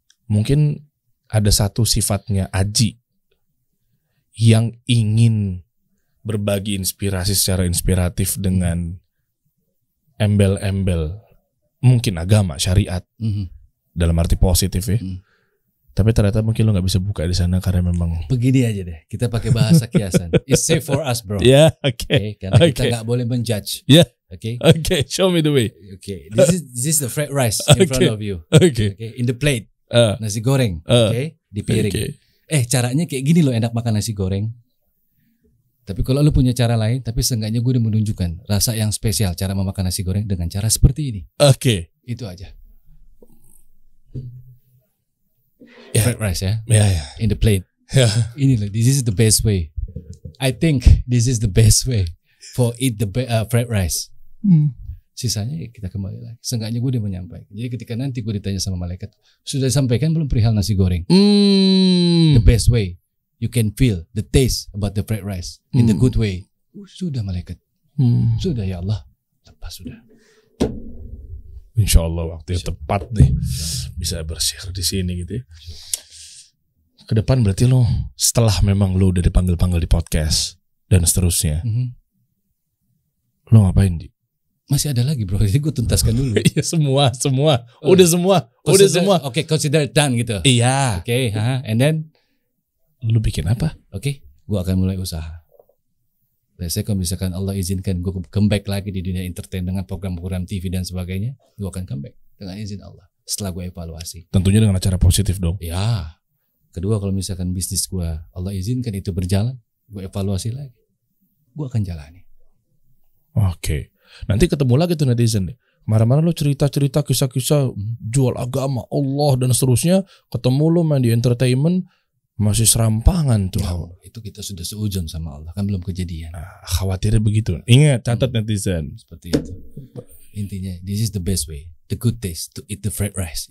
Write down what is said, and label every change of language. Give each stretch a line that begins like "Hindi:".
Indonesian: mungkin ada satu sifatnya Aji yang ingin berbagi inspirasi secara inspiratif dengan embel-embel mungkin agama, syariat, dalam arti positif ya. Tapi ternyata mungkin lo nggak bisa buka di sana karena memang begini aja deh. Kita pakai bahasa kiasan.
English: It's safe for us, bro.
Indonesian: Ya, oke. Karena kita nggak boleh menjudge. Ya. Oke.
English: Oke, show me the way. Okay. This is the fried rice in front of you.
Indonesian: Oke.
English: In the plate.
Indonesian: Nasi goreng. Di piring. Caranya kayak gini loh enak makan nasi goreng. Tapi kalau lu punya cara lain, tapi seenggaknya gue udah menunjukkan rasa yang spesial cara memakan nasi goreng dengan cara seperti ini. Oke. Itu aja.
English: Fried rice ya. In the plate.
Indonesian: Ini loh,
English: this is the best way. I think this is the best way for eat the fried rice.
Indonesian: Sisanya kita kembali lagi. Seenggaknya gue udah menyampaikan. Jadi ketika nanti gue ditanya sama malaikat, sudah disampaikan belum perihal nasi goreng?
English: The best way you can feel the taste about the fried rice in the good way.
Indonesian: Sudah malaikat. Sudah ya Allah. Lepas sudah. Insya Allah waktu yang tepat deh bisa bershare di sini gitu ya. Ke depan berarti lo setelah memang lo udah dipanggil-panggil di podcast dan seterusnya, lo ngapain di? Masih ada lagi bro, jadi gue tuntaskan dulu. Iya semua, udah semua. Oke,
English: consider done
Indonesian: gitu. Iya.
English: Oke, and then
Indonesian: lu bikin apa? Oke, gue akan mulai usaha. Biasanya kalau misalkan Allah izinkan gue comeback lagi di dunia entertain dengan program-program TV dan sebagainya, gue akan comeback dengan izin Allah. Setelah gue evaluasi. Tentunya dengan acara positif dong. Ya. Kedua kalau misalkan bisnis gue Allah izinkan itu berjalan, gue evaluasi lagi. Gue akan jalani. Oke. Nanti ketemu lagi tuh netizen deh. Kemarin-kemarin lo cerita-cerita kisah-kisah jual agama Allah dan seterusnya. Ketemu lo main di entertainment masih serampangan tuh. Nah, itu kita sudah seujun sama Allah, kan belum kejadian. Khawatirnya begitu. Ingat, catat netizen. Seperti itu.
English: Intinya, this is the best way, the good taste to eat the fried rice.